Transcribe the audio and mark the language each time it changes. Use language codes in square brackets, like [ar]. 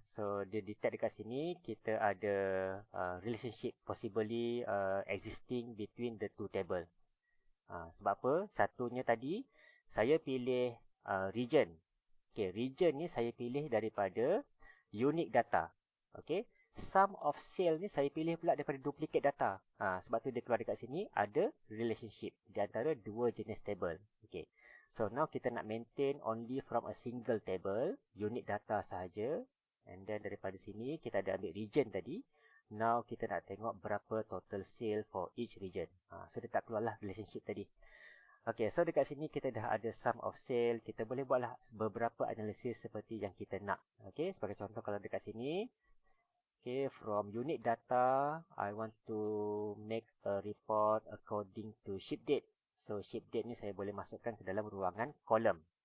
[en] So dia detect [ms] dekat sini kita ada [en] relationship possibly existing between the two table. [ms] Sebab apa? Satunya tadi saya pilih region. Okay, region ni saya pilih daripada unique data. Okay, sum of sale ni saya pilih pula daripada duplicate data. Sebab tu dia keluar dekat sini ada relationship di antara dua jenis table. Okay. [en] So, now [ms] kita nak [en] maintain only from a single table, unique data sahaja. [ms] And then daripada sini, kita ada ambil region tadi. Now, kita nak tengok berapa total sale [en] for each region. [ms] So, dia tak keluarlah relationship tadi. Okay, so dekat sini kita dah ada sum of sale. Kita boleh buatlah beberapa analisis seperti yang kita nak. Okay, sebagai contoh kalau dekat sini. [en] Okay, from unique data, I want to make a report according to ship date. [ms] So, ship date ni saya boleh masukkan ke dalam ruangan kolom.